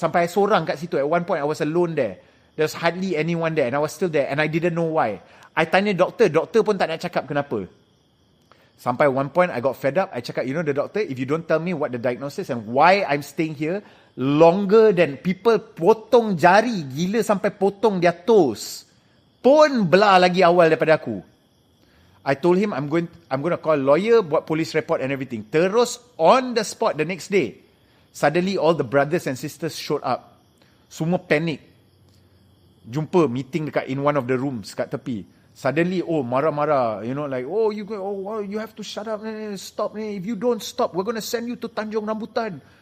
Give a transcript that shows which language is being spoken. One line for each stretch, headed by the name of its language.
English: Sampai I seorang kat situ. At one point, I was alone there. There's hardly anyone there. And I was still there. And I didn't know why. I tanya doktor. Doktor pun tak nak cakap kenapa. Sampai one point, I got fed up. I cakap, the doctor, if you don't tell me what the diagnosis and why I'm staying here longer than people potong jari.
Malay: Gila sampai potong their toes. Pun belah lagi awal daripada aku.
English: I told him I'm going to call lawyer, buat police report and everything. Terus on the spot the next day, suddenly all the brothers and sisters showed up. Semua panic. Jumpa meeting dekat in one of the rooms kat tepi. Suddenly, marah-marah, you have to shut up, stop, if you don't stop, we're going to send you to Tanjung Rambutan.